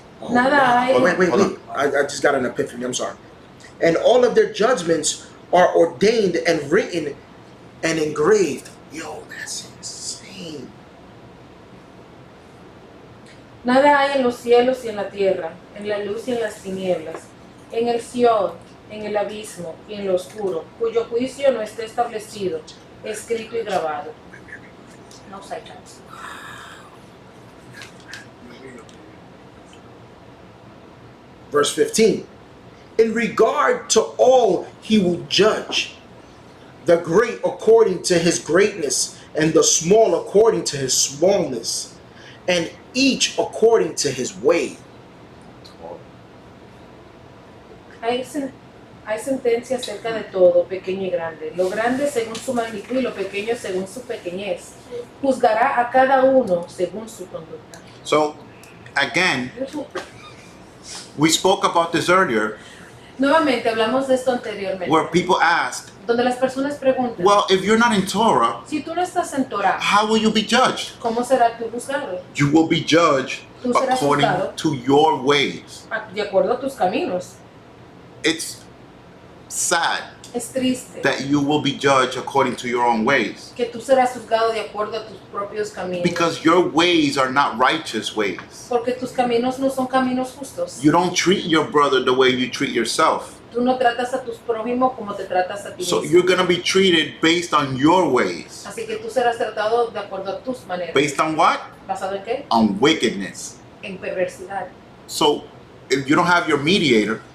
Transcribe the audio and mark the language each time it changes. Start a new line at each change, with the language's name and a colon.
Spanish: Nada hay.
English: Oh, wait. I just got an epiphany. I'm sorry. And all of their judgments are ordained and written and engraved. Yo, that's insane.
Spanish: Nada hay en los cielos y en la tierra, en la luz y en las tinieblas, en el Sion, en el abismo y en lo oscuro, cuyo juicio no esté establecido, escrito y grabado.
English: No sidetracks. Verse 15. In regard to all he will judge, the great according to his greatness, and the small according to his smallness, and each according to his way.
Spanish: Hay sentencia acerca de todo, pequeño y grande, lo grande según su magnitud y lo pequeño según su pequeñez. Juzgará a cada uno según su conducta.
English: So again, we spoke about this earlier,
Spanish: Nuevamente hablamos de esto anteriormente,
English: where people asked,
Spanish: donde las personas preguntan,
English: well, if you're not in Torah,
Spanish: si tú no estás en Torah,
English: how will you be judged?
Spanish: ¿cómo será tu juzgado?
English: You will be judged
Spanish: Tú serás
English: according
Spanish: juzgado
English: to your ways.
Spanish: de acuerdo a tus caminos.
English: It's sad
Spanish: Es triste
English: that you will be judged according to your own ways,
Spanish: que tú serás juzgado de acuerdo a tus propios caminos.
English: because your ways are not righteous ways.
Spanish: Porque tus caminos no son caminos justos.
English: You don't treat your brother the way you treat yourself.
Spanish: Tú no tratas a tus prójimos como te tratas a ti
English: So
Spanish: mismo.
English: you're going to be treated based on your ways.
Spanish: Así que tú serás tratado de acuerdo a tus maneras.
English: Based on what?
Spanish: ¿Basado en qué?
English: On wickedness.
Spanish: En perversidad.
English: So if you don't have your mediator,